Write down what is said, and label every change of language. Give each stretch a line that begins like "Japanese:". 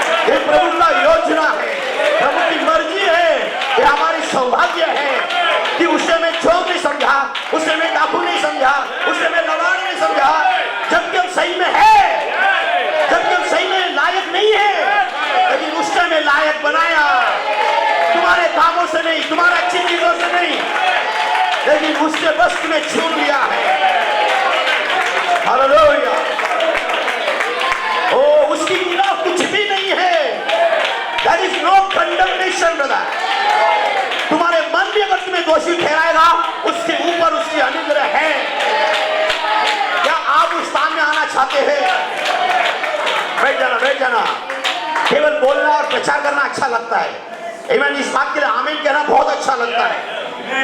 Hindi: ये प्रभु का योजना है, प्रभु की मर्जी है, ये हमारी सौभाग्य है कि उसे मैं चोर नहीं समझा, उसे मैं डाकू नहीं समझा, उसे मैं लबाड़ नहीं समझा, जबकि हम सही में है, जबकि हम सही में लायक नहीं है, लेकिन उसने में लायक बनाया। तुम्हारे कामों से नहीं, तुम्हारे अच्छी चीजों से नहीं, लेकिन उसने बस तुम्हें छू लिया है। हालेलुया। ओ, उसकी खिलाफ कुछ भी नहीं है।
English: There is no condemnation brother।
Hindi: तुम्हारे मन भी अगर तुम्हें दोषी ठहराएगा, उसके ऊपर उसकी अनुग्रह है। क्या आप उस स्थान में आना चाहते हैं? बैठ जाना, बैठ जाना। केवल बोलना और प्रचार करना अच्छा लगता है, आमीन। इस बात के लिए आमीन कहना बहुत अच्छा लगता है।